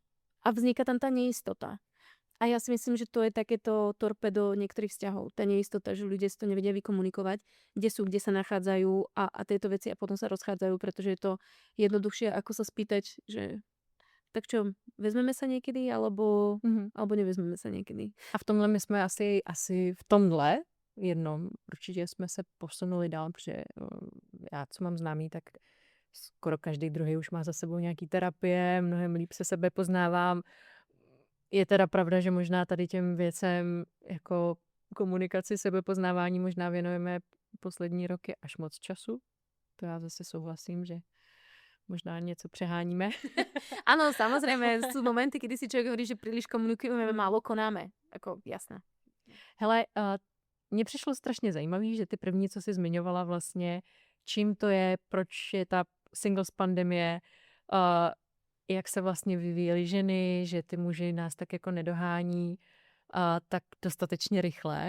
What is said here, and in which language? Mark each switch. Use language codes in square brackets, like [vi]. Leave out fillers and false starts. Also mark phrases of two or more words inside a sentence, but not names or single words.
[sk] A vzniká tam tá neistota. A ja si myslím, že to je takéto torpedo niektorých vzťahov. Tá neistota, že ľudia si to nevedia vykomunikovať, kde sú, kde sa nachádzajú a tieto veci a potom sa rozchádzajú, pretože je to jednoduchšie, ako sa spýtať, že tak čo, vezmeme sa niekedy, alebo nevezmeme sa niekedy. [cs] A v tomhle my jsme asi v tomhle jednom určitě jsme se posunuli dál, protože já, co mám známý, tak skoro každý druhý už má za sebou nějaký terapie, mnohem líp se sebe poznávám. Je teda pravda, že možná tady těm věcem jako komunikaci, sebepoznávání možná věnujeme poslední roky až moc času. To já zase souhlasím, že možná něco přeháníme. [sk] Áno, samozrejme, sú momenty, kedy si človek hovorí, že príliš komunikujeme, málo konáme. Ako, jasné. [cs] Hele, mně přišlo strašně zajímavý, že ty první, co jsi zmiňovala vlastně, čím to je, proč je ta singles pandemie, jak se vlastně vyvíjely ženy, že ty muži nás tak jako nedohání tak dostatečně rychle.